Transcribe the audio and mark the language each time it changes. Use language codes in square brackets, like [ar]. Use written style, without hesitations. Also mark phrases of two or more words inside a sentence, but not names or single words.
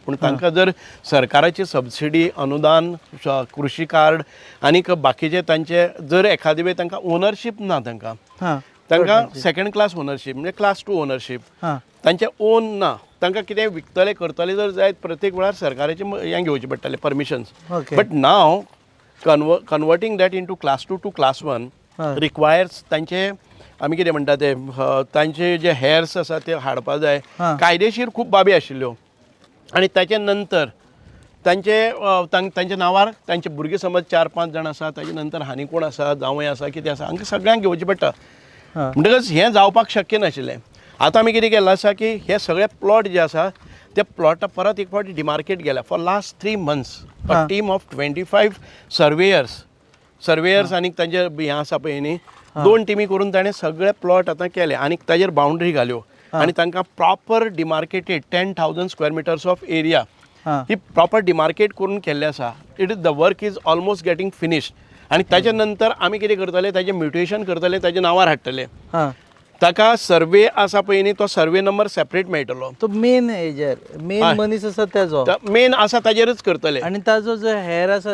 [kok] पूण तांकां जर सरकाराची सबसिडी, अनुदान, कृशी कार्ड आनीक बाकीचे तांचे जर एखादे वेळ तांकां ओनरशीप ना, तांकां [en] second class ownership [kok] म्हणजे [en] class 2 ownership [kok] तांचे ओन ना, तांकां कितें विकतले करतले जर जायत प्रत्येक वेळार सरकाराचे हें घेवचे पडटाले परमिशन्स. [en] But now converting that into class 2 to class 1 requires [kok] तांचे आमी कितें म्हणटा ते तांचे जे हेर्स आसा ते हाडपा जाय कायदेशीर खूब बाबी आशिल्ल्यो आनी ताचे नंतर तांचे नांवार तांचे भुरगे समज 4-5 जाण आसा ताचे नंतर हानी कोण आसा जावंय आसा कितें आसा हांकां सगळ्यांक घेवचें पडटा म्हणटकच हें जावपाक शक्य नाशिल्लें आतां आमी कितें केलां आसा की हे सगळे प्लॉट जे आसा ते प्लॉटा परत एक फावटी डिमार्केट गेल्या [en] for last 3 months a team of 25 surveyors [kok] आनी तांचे हें आसा पळय न्ही 2 टिमी करून ताणें सगळे प्लॉट आतां केले आनी ताजेर बाउंड्री घाल्यो आनी तांकां [en] proper demarcated 10,000 square meters of area [kok] ही प्रॉपर डिमार्केट करून केल्ले आसा [en] it is the work is almost getting finished [kok] आनी ताचे नंतर आमी कितें करतले ताजें म्युटेशन करतले ताजे नांवार हाडटले ताका सर्वे आसा पळय न्ही तो [en] survey number [kok] सेपरेट मेळटलो तो मेन हेजेर मेन मनीस आसा तेजो मेन आसा ताजेरच करतले आनी ताजो जो हेर आसा